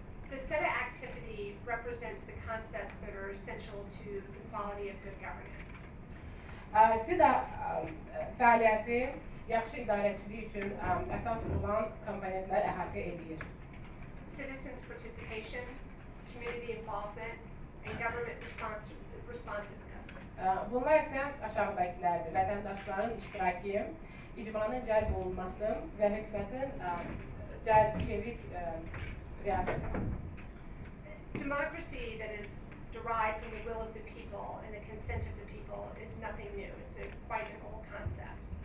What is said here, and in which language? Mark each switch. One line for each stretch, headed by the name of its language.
English: The SEDA activity represents the concepts that are essential to the quality of good governance.
Azerbaijani: SEDA fəaliyyəti yaxşı idarəçilik üçün əsas olan komponentlər əhatə edir.
English: Citizens participation, community involvement, and government responsiveness.
Azerbaijani: Bunlar isə aşağıdakilərdir. Vətəndaşların iştirakı, icmanın cəlb olunması və hökumətin çevik reaksiyası.
English: Democracy that is derived from the will of the people and the consent of the people is nothing new. It's quite an old concept.